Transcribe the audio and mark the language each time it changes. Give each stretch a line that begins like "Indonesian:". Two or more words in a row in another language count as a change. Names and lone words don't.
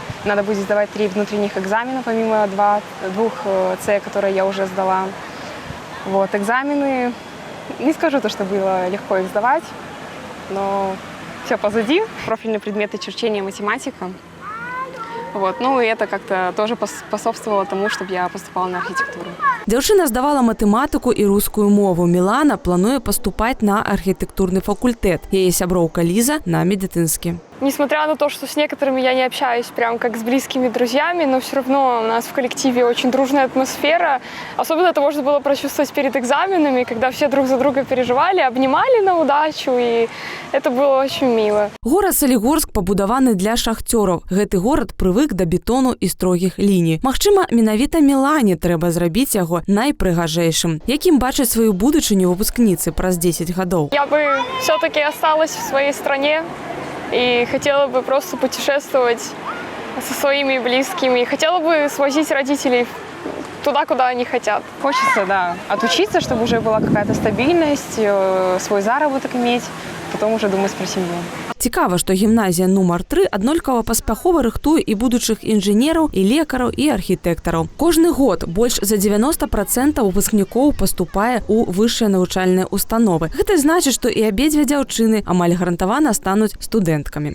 Russian: Надо будет сдавать 3 внутренних экзамена, помимо двух С, которые я уже сдала. Вот, экзамены, не скажу, что было легко их сдавать, но все позади. Профильные предметы черчение, математика. Вот, ну и это как-то тоже способствовало тому, чтобы я поступала на архитектуру.
Belarusian: Дзяўчына здавала матэматыку і рускую мову. Мілана плануе паступаць на архітэктурны факультэт. Яе сяброўка Ліза на медицинский.
Russian: Несмотря на то, что с некоторыми я не общаюсь прям как с близкими друзьями, но все равно у нас в коллективе очень дружная атмосфера. Особенно это можно было прочувствовать перед экзаменами, когда все друг за друга переживали, обнимали на удачу, и это было очень мило.
Belarusian: Горад Салігорск пабудаваны для шахцёраў. Гэты горад прывык да бетону і строгіх ліній. Магчыма, менавіта Мілане трэба зрабіць яго найпрыгажэйшым. Якім бачаць сваю будучыню выпускніцы праз 10 гадоў?
Russian: Я бы все-таки осталась в своей стране. И хотела бы просто путешествовать со своими близкими. Хотела бы свозить родителей туда, куда они хотят. Хочется, да, отучиться, чтобы уже была какая-то стабильность, свой заработок иметь, потом уже думать про семью.
Belarusian: Цікава, што гімназія нумар 3 аднолькава паспяхова рыхтуе і будучых інжынераў, і лекараў, і архітэктараў. Кожны год больш за 90% выпускнікоў паступае ў высшыя навучальныя установы. Гэта значыць, што і абедзве дзяўчыны амаль гарантавана стануць студэнткамі.